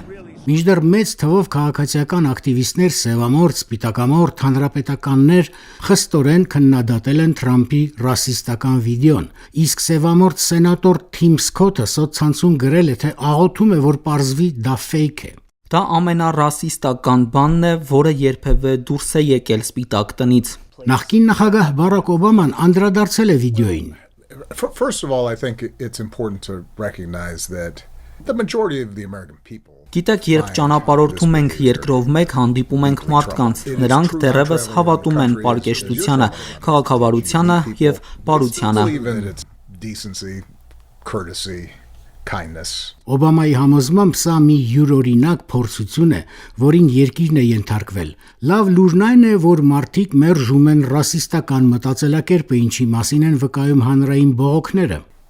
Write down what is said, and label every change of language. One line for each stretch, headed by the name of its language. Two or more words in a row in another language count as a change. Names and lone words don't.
Armenian: Մինչդեռ մեծ թվով քաղաքացիական ակտիվիստներ, սևամորթ, սպիտակամորթ, հանրապետականներ խստորեն քննադատել են Թրամփի ռասիստական վիդեոն, իսկ սևամորթ սենատոր Թիմ Սքոթը սոցցանցում գրել է, թե աղոթում է, որ պարզվի դա ֆեյք է։ Դա ամենառասիստական բանն է, որը երբևէ դուրս է եկել Սպիտակ տնից։ Նախկին նախագահ Բարակ Օբաման անդրադարձել է վիդեոյին։
English: First of all, I think it's important to recognize that the majority of the American people.
Armenian: Գիտեք, երբ ճանապարհորդում ենք երկրով մեկ, հանդիպում ենք մարդկանց, նրանք դեռևս հավատում են պարկեշտությանը, քաղաքավարությանը եւ բարությանը։ Օբամայի համոզմամբ սա մի յուրօրինակ փորձություն է, որին երկիրն է ենթարկվել։ Լավ լուրն այն է, որ մարդիկ մերժում են ռասիստական մտածելակերպը, ինչի մասին են վկայում հանրային բողոքները։